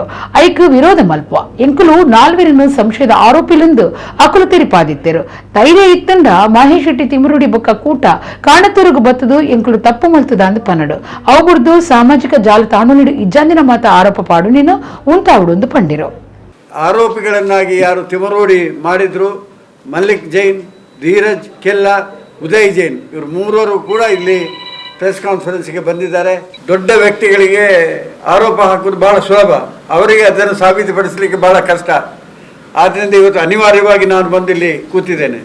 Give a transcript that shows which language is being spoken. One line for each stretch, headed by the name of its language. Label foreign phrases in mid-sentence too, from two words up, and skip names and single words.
Tulu: ಐಕ್ ವಿರೋಧ ಮಲ್ಪ ಎಂಕುಲು ನಾಲ್ವರನ್ನು ಸಂಶಯದ ಆರೋಪಿಲೆಂದು ಅಕುಲು ತೆರಿಪಾದಿತ್ತರು. ಧೈರ್ಯ ಇತ್ತಂಡ ಮಹೇಶ್ ಶೆಟ್ಟಿ ತಿಮರುಡಿ ಬೊಕ್ಕ ಕೂಟ ಕಾಣತೂರುಗು ಬತ್ತದು ಎಂಕುಲು ತಪ್ಪು ಮಲ್ತದ ಅಂದು ಪನ್ನಡು. ಅವುಗುರ್ದು ಸಾಮಾಜಿಕ ಜಾಲತಾಣಲಿಡು ಇಜ್ಜಂದಿನ ಮಾತ ಆರೋಪ ಪಾಡು ನೀನು ಉಂಟಾವುಡು ಪಂಡಿರು.
Kannada: ಆರೋಪಿಗಳನ್ನಾಗಿ ಯಾರು ತಿಮರೋಡಿ ಮಾಡಿದ್ರು, ಮಲ್ಲಿಕ್ ಜೈನ್, ಧೀರಜ್ ಕೆಲ್ಲಾ, ಉದಯ್ ಜೈನ್, ಇವರು ಮೂವರು ಕೂಡ ಇಲ್ಲಿ
English: press conferenceಗೆ
Kannada: ಬಂದಿದ್ದಾರೆ. ದೊಡ್ಡ ವ್ಯಕ್ತಿಗಳಿಗೆ ಆರೋಪ ಹಾಕೋದು ಭಾಳ ಸುಲಭ, ಅವರಿಗೆ ಅದನ್ನು ಸಾಬೀತುಪಡಿಸಲಿಕ್ಕೆ ಭಾಳ ಕಷ್ಟ. ಆದ್ದರಿಂದ ಇವತ್ತು ಅನಿವಾರ್ಯವಾಗಿ ನಾನು ಬಂದಿಲ್ಲಿ ಕೂತಿದ್ದೇನೆ.